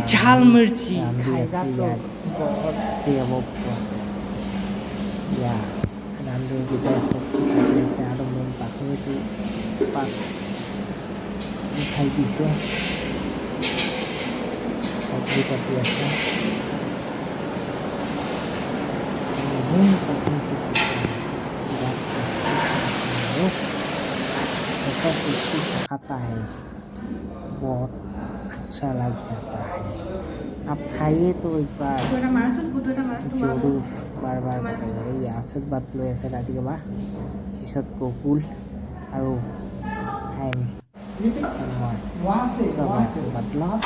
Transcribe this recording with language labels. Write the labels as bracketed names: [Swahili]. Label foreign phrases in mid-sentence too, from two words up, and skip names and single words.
[Assamese] ঝাল মিৰ্চি ৰান্ধনীকেইটাই চব্জি কাটি আছে আৰু মেইন পাখৰিটো পাত উঠাই দিছে, চব্জি কাটি আছে। [Hindi] ऐसा टेस्टी खाता है, बहुत अच्छा लग जाता है। आप खाइए तो एक बार जरूर बार बार बताइए। [Assamese] এই আশীৰ্বাদ লৈ আছে ৰাধিকা বা, পিছত গকুল আৰু খাইম চব আশীৰ্বাদ লওঁ।